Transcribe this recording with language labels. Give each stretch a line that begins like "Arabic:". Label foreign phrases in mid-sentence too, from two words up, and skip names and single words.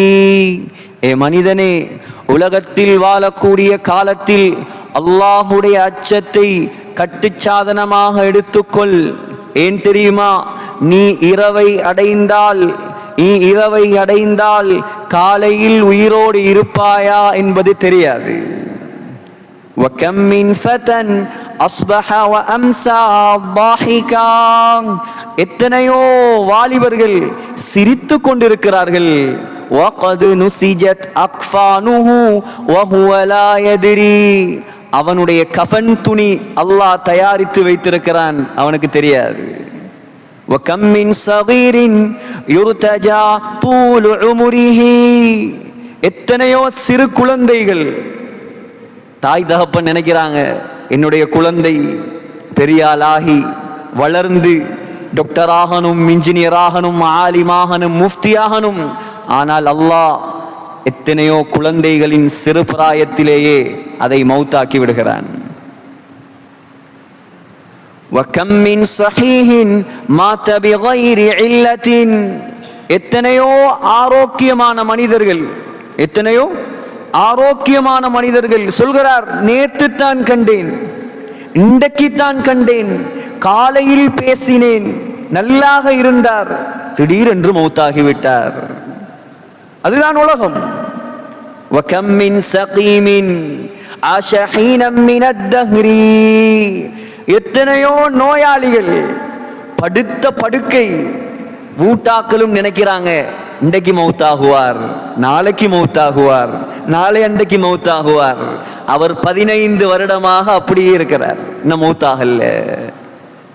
Tamil: ஏ மனிதனே, உலகத்தில் வாழக்கூடிய காலத்தில் அல்லாஹ்வுடைய அச்சத்தை கட்டுச்சாதனமாக எடுத்துக்கொள். ஏன் தெரியுமா? நீ இரவை அடைந்தால் காலையில் உயிரோடு இருப்பாயா என்பது தெரியாது.
Arabic: وَكَمْ مِنْ فَتًى أَصْبَحَ وَأَمْسَى ضَاحِكًا.
Tamil: எத்தனையோ வாலிபர்கள் சிரித்து கொண்டிருக்கிறார்கள்.
Arabic: وَقَدْ نُسِجَتْ أَكْفَانُهُ وَهُوَ لَا يَدْرِي.
Tamil: அவனுடைய கஃன் துணி அல்லாஹ் தயாரித்து வைத்திருக்கிறான், அவனுக்கு தெரியாது.
Arabic: وَكَمْ مِنْ صَغِيرٍ يُرْتَجَى طُولُ عُمُرِهِ.
Tamil: எத்தனையோ சிறு குழந்தைகள், தாய் தகப்பன் நினைக்கிறாங்க என்னுடைய குழந்தை பெரிய ஆளாகி வளர்ந்து டாக்டர் ஆகணும், இன்ஜினியர் ஆகணும், ஆலிமாகணும், முஃப்தியாகணும். ஆனால் அல்லாஹ் எத்தனையோ குழந்தைகளின் சிறு பிராயத்திலேயே அதை மௌத்தாக்கி விடுகிறான்.
Arabic: وَكَمْ مِنْ صَحِيحٍ مَاتَ بِغَيْرِ عِلَّةٍ.
Tamil: எத்தனையோ ஆரோக்கியமான மனிதர்கள் சொல்கிறார், நேற்று தான் கண்டேன், இன்றைக்கு தான் கண்டேன், காலையில் பேசினேன், நல்லாக இருந்தார், திடீரென்று மௌத்தாகிவிட்டார். அதுதான் உலகம்.
Arabic: وَكَمْ مِنْ سَقِيمٍ عَاشَ حِينًا مِنَ الدَّهْرِ.
Tamil: எத்தனையோ நோயாளிகள் படுத்த படுக்கை, வீட்டாக்களும் நினைக்கிறாங்க இன்றைக்கு மௌத்தாகுவார், நாளைக்கு மௌத்தாகுவார், நாளை அன்றைக்கு மௌத்தாகுவார். அவர் 15 வருடமாக அப்படியே இருக்கிறார், இன்னும் மௌத்தாகல.